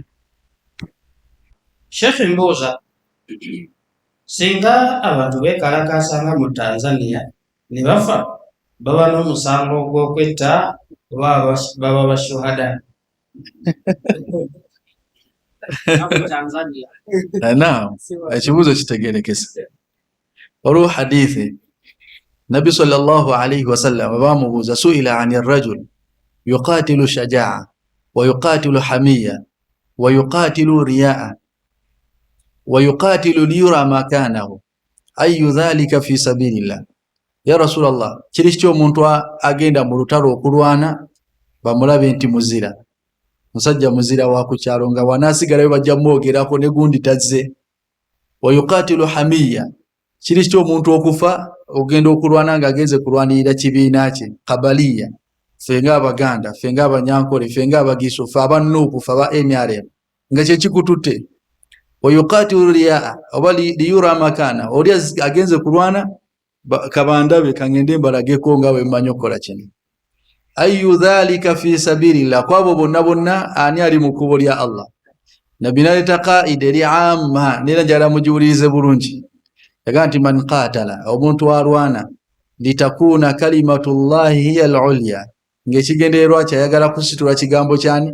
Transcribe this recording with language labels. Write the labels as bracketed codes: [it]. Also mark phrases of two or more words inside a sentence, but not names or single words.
[lg] Sheikh mbuuza, singa abantu beekalakaasanga mu Tanzania ne bafa, baba n'omusango gw'okwetta oba baba bashuhada? Naam, ekibuuzo kitegeerekese. Waliwo hadithi Nabbi [ar] صلى الله عليه وسلم baamubuuza, سئل عن رجل يقاتل شجاعة ويقاتل حمية ويقاتل رياء ويقاتل ليرى مكانه أي ذلك في سبيل الله. يا رسول الله, [lg] kiri kitya omuntu agenda mu lutalo okulwana bamulabe nti muzira, musajja muzira wa ku kyalo, nga wanaasigalayo bajja mwogerako ne gundi tazze. [ar] ويقاتل حمية, [lg] kiri kitya omuntu okufa ogenda okulwana ng'agenze kulwanirira kibiina kye, kabaliya, ffe ng'Abaganda, ffe ng'Abanyankole, ffe ng'Abagisu, ffe abannuuku, ffe aba NRM, nga kye kikututte. [ar] ويقاتل رياء, [lg] oba [ar] ليرى مكانه, [lg] oli agenze kulwana kabandabe kangende mbalageko nga bwe mmanyi okukola kino. [ar] أي ذلك في سبيل الله, [lg] kwabo bonna bonna ani ali mu kkubo lya Allah. Nabbi n'aleeta qaida eri amma, nera njagala mugiwulirize bulungi. Yagamba nti [ar] من قاتل, [lg] omuntu alwana, [ar] لتكون كلمة الله هي العليا, [lg] ng'ekigendererwa kyayagala kusitula kigambo kyani?